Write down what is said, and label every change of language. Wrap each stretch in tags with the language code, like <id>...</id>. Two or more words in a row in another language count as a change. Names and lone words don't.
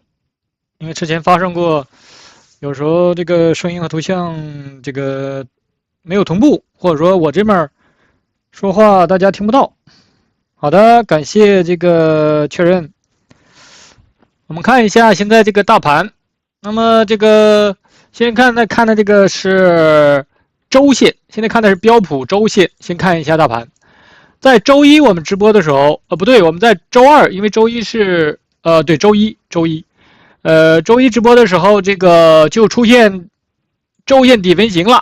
<zh>因為之前發生過，有時候這個聲音和圖像這個沒有同步，或者說我這邊說話大家聽不到。好的，感謝這個確認。我們看一下現在這個大盤。那麼這個現在看的這個是周線，現在看的是標普周線。先看一下大盤，在周一我們直播的時候，不对，我們在周二，因為周一是对，周一，周一直播的時候，这個就出現周線底分型了。</zh>